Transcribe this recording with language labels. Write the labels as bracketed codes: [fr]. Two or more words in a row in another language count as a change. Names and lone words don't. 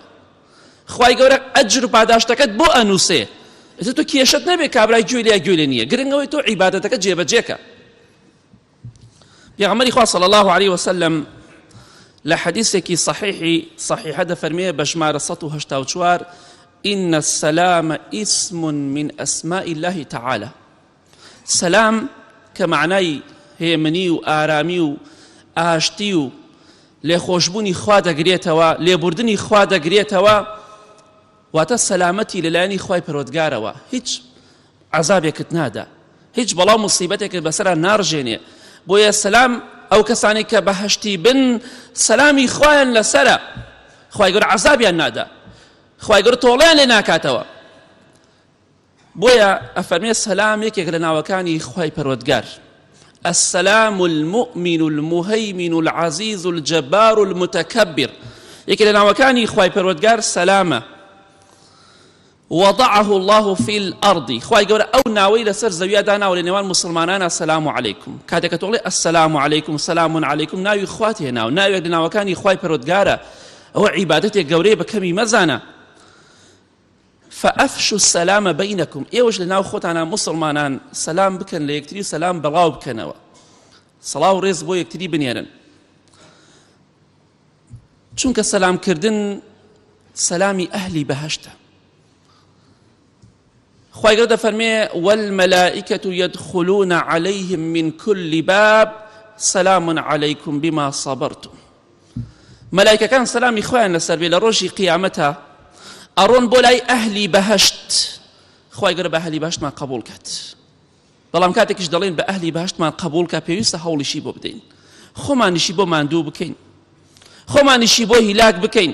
[ckb] خوای گەورە ئەجر و پاداشتەکەت بۆ ئەنووسێ. ئێستا تۆ کێشت نەبێ کابرای گوێ لێ گوێ لێ نییە، گرنگەوەی تۆ عیبادەتەکە جێبەجێکە. پێغەمبەری خوا [ar] صلی الله عليه وسلم [ckb] لە حەدیثێکی صحیحە دەفەرمێ بە ژمارە 184: [ar] إن السلام اسم من أسماء الله تعالى. [ckb] سلام كمعناي هي مني وآرامي وآشتي و لخوشبوني خوا دەگرێتەوە، لێبوردنی خوا دەگرێتەوە، واتە سەلامەتی لەلایەنی خوای پەروەردگارەوە. هیچ عەزابێکت نادا، هیچ بەڵاو مصیبەتێکت بەسەرا ناڕژێنێ. بۆیە سەلام ئەو کەسانی کە بەهەشتی بن سەلامی خوایان لەسەرە، خوای گەورە عەزابیان نادا، خوای گەورە تۆڵەیان لێ ناکاتەوە. بۆیە ئەفەرمێ سەلام یەکێک لە ناوەکانی خوای پەروەردگار. [ar] السلام المؤمن المهيمن العزيز الجبار المتكبر. [ckb] یەکێک لە ناوەکانی خوای پەروەردگار سەلامە. [ar] وضعه الله في الأرض. [ckb] خوای گەورە ئەو ناوەی لەسەر زەویە داناوە لە نێوان مسلمانانە [ar] سەلام عەلەیکم. [ckb] کاتێک کە تۆڵێ [ar] السلام عەلەیکم سەلام عەلەیکم، [ckb] ناوی خوات هێناوە، ناوێک لە ناوەکانی خوای پەروەردگارە. ئەوە عیبادەتێک گەورەیە بە کەمی مەزانە. [ar] فأفشوا السلام بينكم. [ckb] ئێوەش لە ناو خۆتانە مسلمانان سەلام بکەن لە یەکتری، سەلام بەڵاو بکەنەوە، سەڵاو و ڕێز بۆ یەکتری بنێرن. چونکە سەلامکردن سەلامی ئەهلی بەهەشتە. خوای گەورە دەفەرمێ [ar] والملائكة يدخلون عليهم من كل باب سلام عليكم بما صبرتم. [ckb] مەلایکەکان سەلامی خۆیان لەسەر بێ لە ڕۆژی قیامەتە، ئەڕۆن بۆ لای ئەهلی بەهەشت. خوای گەورە بە ئەهلی بەهەشتمان قبوڵ کات. بەڵام کاتێکیش دەڵێن بە ئەهلی بەهەشتمان قبوڵ کە پێویستە هەوڵیشی بۆ بدەین، خۆمانیشی بۆ ماندوو بکەین، خۆمانیشی بۆ هیلاک بکەین.